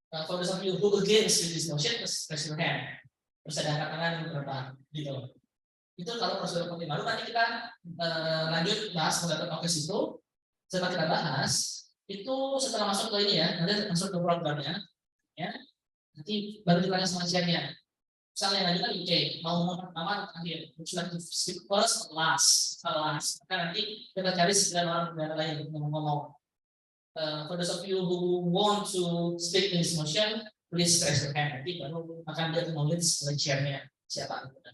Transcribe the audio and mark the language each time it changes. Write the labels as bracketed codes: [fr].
[en] For those of you who against with this motion, please raise your hand. [id] Terus ada angkat tangan berapa? Gitu. Itu kalau prosedur voting baru, nanti kita lanjut bahas moderated caucus itu. Setelah kita bahas, itu setelah masuk ke ini ya, nanti masuk ke programnya, ya. Nanti baru ditanya sama chairnya. Misalnya yang tadi UK mau ngomong pertama akhir, sudah [en] to speak first, last. [id] Maka nanti kita cari 9 orang negara lain untuk ngomong-ngomong. [en] For those of you who want to speak in this motion, please raise your hand. [id] Nanti baru akan di-acknowledge oleh chairnya siapa.